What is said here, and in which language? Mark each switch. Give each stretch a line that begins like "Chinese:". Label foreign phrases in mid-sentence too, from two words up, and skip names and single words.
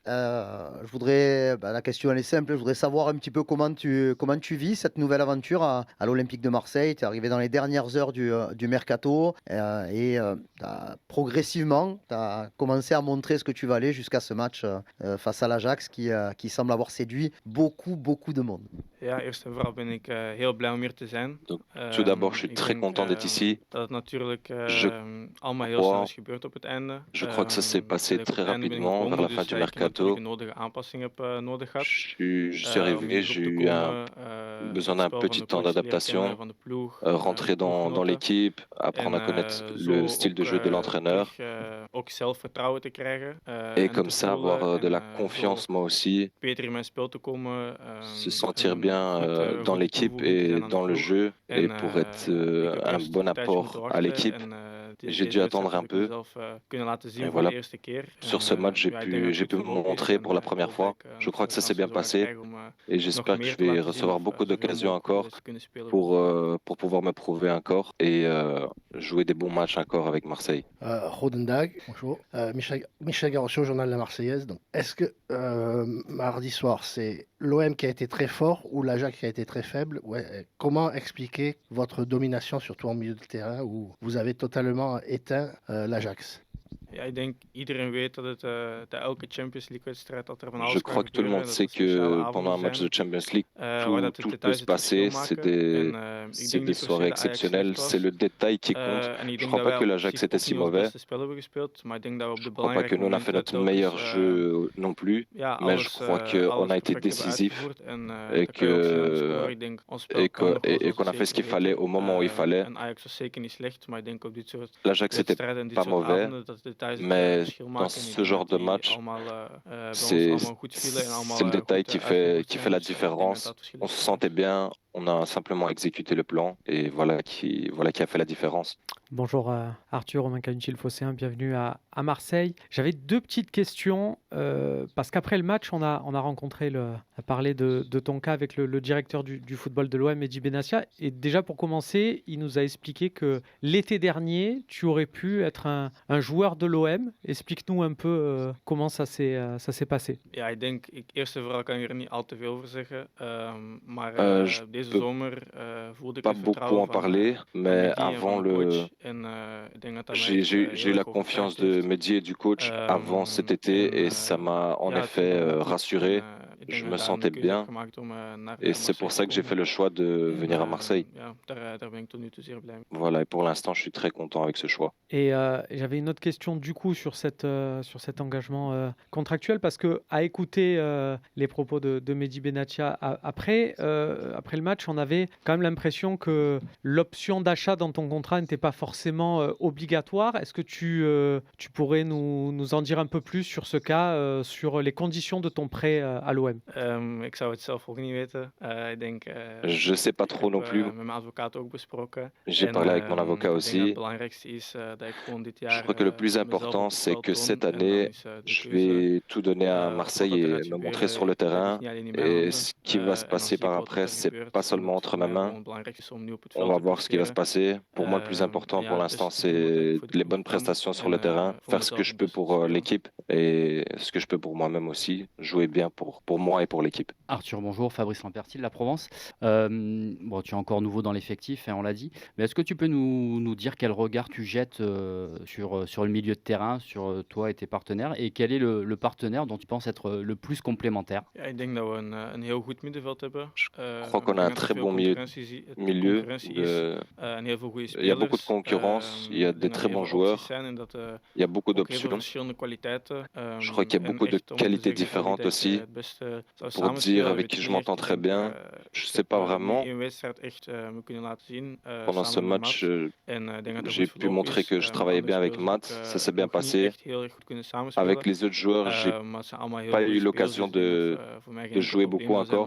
French: La question elle est simple, je voudrais savoir un petit peu comment tu vis cette nouvelle aventure à l'Olympique de Marseille. Tu es arrivé dans les dernières heures du mercato progressivement, tu as commencé à montrer ce que tu valais jusqu'à ce match face à l'Ajax qui semble avoir séduit beaucoup de monde.
Dutch: Ja, eerst en vooral ben ik heel blij om hier te zijn.
French: Donc, tout d'abord, je suis
Dutch: Ik
French: très
Dutch: denk
French: content d'être ici.
Dutch: dat het natuurlijk
French: Je
Dutch: allemaal heel snel
French: crois,
Dutch: is gebeurd op het einde.
French: je crois que ça s'est passé
Dutch: Dat ik op
French: très
Dutch: het einde ben
French: rapidement vers
Dutch: gekomen,
French: la fin
Dutch: dus
French: du
Dutch: ik natuurlijk
French: mercato.
Dutch: een nodige aanpassing heb nodig gehad.
French: Je suis
Dutch: Om
French: arrivé,
Dutch: hier
French: j'ai
Dutch: op te
French: eu
Dutch: komen,
French: besoin
Dutch: het
French: d'un
Dutch: spel van
French: petit
Dutch: de
French: temps
Dutch: coach leren kennen,
French: d'adaptation,
Dutch: van de ploeg,
French: rentrer
Dutch: de
French: dans
Dutch: ploeggenoten.
French: l'équipe,
Dutch: En
French: apprendre à connaître le
Dutch: zo
French: style de
Dutch: ook
French: jeu de l'entraîneur
Dutch: ook zelfvertrouwen te krijgen
French: et
Dutch: en
French: comme
Dutch: te
French: ça avoir
Dutch: voelen.
French: de la
Dutch: En zo
French: confiance moi aussi,
Dutch: beter in mijn spel te komen.
French: se sentir
Dutch: Een
French: bien dans
Dutch: goede
French: l'équipe
Dutch: toevoeging te
French: et
Dutch: zijn aan de
French: dans le
Dutch: ploeg.
French: jeu et
Dutch: En
French: pour être
Dutch: ik heb
French: un
Dutch: eerst
French: bon
Dutch: een tijdje moeten
French: apport à
Dutch: wachten.
French: l'équipe.
Dutch: En
French: J'ai
Dutch: deze
French: dû
Dutch: wedstrijd
French: attendre
Dutch: heb
French: un
Dutch: ik
French: peu.
Dutch: mezelf kunnen laten
French: Et
Dutch: zien voor de
French: voilà,
Dutch: eerste keer.
French: sur ce match,
Dutch: Ik denk dat het
French: j'ai
Dutch: goed
French: pu me
Dutch: verlopen is.
French: montrer pour la
Dutch: En ik
French: première
Dutch: hoop dat
French: fois.
Dutch: ik
French: Je
Dutch: nog
French: crois que
Dutch: veel
French: ça s'est bien
Dutch: kansen zo ga
French: passé
Dutch: krijgen om
French: et
Dutch: nog
French: j'espère que
Dutch: meer
French: je
Dutch: te
French: vais
Dutch: laten zien
French: recevoir
Dutch: of
French: beaucoup
Dutch: zoveel
French: d'occasions
Dutch: mogelijk
French: encore
Dutch: wedstrijden te kunnen spelen voor
French: pour pouvoir me prouver encore et jouer des bons matchs encore avec Marseille.
Dutch: Goedendag, bonjour.
French: Michel Garoccio, journal La Marseillaise. Donc, est-ce que mardi soir, c'est l'OM qui a été très fort ou l'Ajax qui a été très faible? Ouais. Comment expliquer votre domination, surtout en milieu de terrain, où vous avez totalement éteint l'Ajax?
Dutch: Ja, ik denk iedereen weet dat het elke Champions League wedstrijd dat er van
French: Je
Dutch: alles kan
French: crois que tout le
Dutch: gebeuren.
French: monde
Dutch: Dat
French: sait
Dutch: er speciale
French: que pendant
Dutch: avonden
French: un match
Dutch: zijn
French: de Champions League,
Dutch: waar dat de
French: tout peut
Dutch: details
French: se
Dutch: het verschil
French: passer.
Dutch: maken. Ik
French: C'est
Dutch: denk
French: des
Dutch: niet per se
French: soirées
Dutch: dat Ajax slecht
French: exceptionnelles. C'est
Dutch: was.
French: le détail qui compte.
Dutch: En ik
French: Je
Dutch: denk
French: crois
Dutch: dat
French: pas
Dutch: wij
French: que
Dutch: op
French: l'Ajax
Dutch: zich
French: était
Dutch: ook
French: si
Dutch: niet ons
French: mauvais.
Dutch: beste spel hebben gespeeld. Maar ik denk dat we op
French: Je
Dutch: de
French: crois pas que
Dutch: belangrijke
French: nous on a fait
Dutch: momenten
French: notre
Dutch: telkens
French: meilleur jeu non plus, mais je crois qu'on
Dutch: alles
French: a été
Dutch: perfect hebben
French: décisif
Dutch: uitgevoerd. En
French: et
Dutch: dan kan je ook sneller
French: que
Dutch: scoren. Ik denk ons spel kan nog wel, zoals
French: qu'on
Dutch: het
French: a fait ce
Dutch: zeker
French: qu'il fallait
Dutch: weten.
French: au moment où il fallait.
Dutch: En Ajax was zeker niet slecht. Maar ik denk op dit soort
French: L'Ajax était
Dutch: wedstrijden en dit
French: pas
Dutch: soort
French: mauvais,
Dutch: avonden dat de details het
French: mais
Dutch: verschil
French: dans
Dutch: maken. En ik
French: ce
Dutch: denk
French: genre
Dutch: dat
French: de
Dutch: die
French: match,
Dutch: allemaal bij ons
French: c'est
Dutch: allemaal goed vielen en
French: c'est le
Dutch: allemaal
French: détail
Dutch: goed uitgevoerd
French: qui fait
Dutch: zijn.
French: la
Dutch: Dus ik denk dat dat
French: différence.
Dutch: het verschil
French: On
Dutch: is
French: se
Dutch: gemaakt.
French: sentait bien, on a simplement exécuté le plan et voilà qui a fait la différence. Bonjour Arthur, Romain Canutil-Fosséen, bienvenue à Marseille. J'avais deux petites questions parce qu'après le match, on a rencontré, a parlé de ton cas avec le directeur du football de l'OM, Mehdi Benassia. Et déjà pour commencer, il nous a expliqué que l'été dernier, tu aurais pu être un joueur de l'OM. Explique-nous un peu comment ça s'est passé.
Dutch: Ja, ik denk, eerst en vooral kan ik er niet al te veel over zeggen. Maar
French: Je
Dutch: deze
French: peux
Dutch: zomer voelde ik
French: pas
Dutch: het
French: beaucoup
Dutch: vertrouwen
French: en parler,
Dutch: van
French: mais
Dutch: Mehdi en
French: avant
Dutch: van de
French: le
Dutch: coach. En ik denk dat dat mij echt
French: j'ai
Dutch: heel
French: eu la
Dutch: erg
French: confiance
Dutch: overtuigd
French: de
Dutch: heeft.
French: Mehdi et du coach avant cet été et ça m'a en
Dutch: Ja, het ging
French: effet
Dutch: allemaal goed.
French: rassuré.
Dutch: Ik denk
French: Je
Dutch: dat
French: me
Dutch: daar
French: sentais
Dutch: de keuze heb
French: bien
Dutch: gemaakt om naar
French: et c'est
Dutch: Marseille
French: pour
Dutch: te
French: ça que j'ai fait
Dutch: komen.
French: le choix de
Dutch: En
French: venir à Marseille.
Dutch: ja, daar ben ik tot nu toe zeer blij mee.
French: Voilà, et pour l'instant, je suis très content avec ce choix. Et j'avais une autre question du coup sur cet engagement contractuel parce que à écouter les propos de Mehdi Benassia après le match, on avait quand même l'impression que l'option d'achat dans ton contrat n'était pas forcément obligatoire. Est-ce que tu pourrais nous en dire un peu plus sur ce cas, sur les conditions de ton prêt à l'OM?
Dutch: Ik zou het zelf ook niet weten. Ik denk,
French: Je sais pas
Dutch: ik
French: trop
Dutch: heb
French: non plus.
Dutch: met mijn advocaat ook besproken.
French: J'ai
Dutch: En
French: parlé avec mon avocat
Dutch: ik denk dat het
French: aussi.
Dutch: belangrijkste is dat ik gewoon dit
French: Je
Dutch: jaar
French: crois que le plus
Dutch: mezelf
French: important,
Dutch: op het
French: c'est
Dutch: veld
French: que
Dutch: toon.
French: cette
Dutch: En dan
French: année,
Dutch: is de
French: je
Dutch: keuze
French: vais tout donner à
Dutch: wat
French: Marseille
Dutch: dat
French: et
Dutch: eruit
French: me
Dutch: gebeuren.
French: montrer sur le
Dutch: Dat ligt
French: terrain.
Dutch: niet alleen in mijn
French: Et
Dutch: handen.
French: ce qui va se
Dutch: En dan
French: passer
Dutch: zie ik
French: par
Dutch: wat
French: après,
Dutch: er
French: c'est
Dutch: gebeurt.
French: pas seulement
Dutch: Omdat
French: entre
Dutch: voor
French: mes
Dutch: mij gewoon
French: mains.
Dutch: het belangrijkste is om nu op het
French: On
Dutch: veld
French: va
Dutch: te
French: voir ce qui va se
Dutch: presteren.
French: passer. Pour moi, le plus important
Dutch: Ja,
French: pour
Dutch: dus
French: l'instant,
Dutch: ik doe wat ik
French: c'est
Dutch: voor de
French: les
Dutch: ploeg
French: bonnes
Dutch: kan.
French: prestations sur
Dutch: En
French: le terrain,
Dutch: voor
French: faire ce que
Dutch: mezelf
French: je
Dutch: het
French: peux
Dutch: beste te
French: pour
Dutch: spelen.
French: l'équipe et ce que je peux pour moi-même aussi, jouer bien pour moi et pour l'équipe. Arthur, bonjour, Fabrice Lamperti de la Provence. Bon, tu es encore nouveau dans l'effectif, hein, on l'a dit, mais est-ce que tu peux nous dire quel regard tu jettes sur le milieu de terrain, sur toi et tes partenaires, et quel est le partenaire dont tu penses être le plus complémentaire?
Dutch: Ja, ik denk dat we een heel goed middenveld hebben.
French: Je crois
Dutch: Ik
French: qu'on a
Dutch: denk
French: un
Dutch: dat er
French: très
Dutch: veel
French: bon milieu.
Dutch: concurrentie is en heel veel goede
French: Il y a beaucoup de
Dutch: spelers.
French: concurrence, il y a
Dutch: Ik
French: des
Dutch: denk dat
French: très
Dutch: er heel
French: bons
Dutch: veel opties
French: joueurs,
Dutch: zijn en dat
French: il y a beaucoup
Dutch: ook heel veel
French: d'options.
Dutch: verschillende kwaliteiten.
French: Je crois qu'il y a
Dutch: En
French: beaucoup de
Dutch: echt om te
French: qualités
Dutch: zeggen van wie
French: différentes
Dutch: dat ik
French: aussi.
Dutch: het beste
French: Pour dire avec qui je m'entends très bien, je sais pas vraiment. Pendant ce match, j'ai pu montrer que je travaillais bien avec Matt, ça s'est bien passé. Avec les autres joueurs, j'ai pas eu l'occasion de jouer beaucoup encore.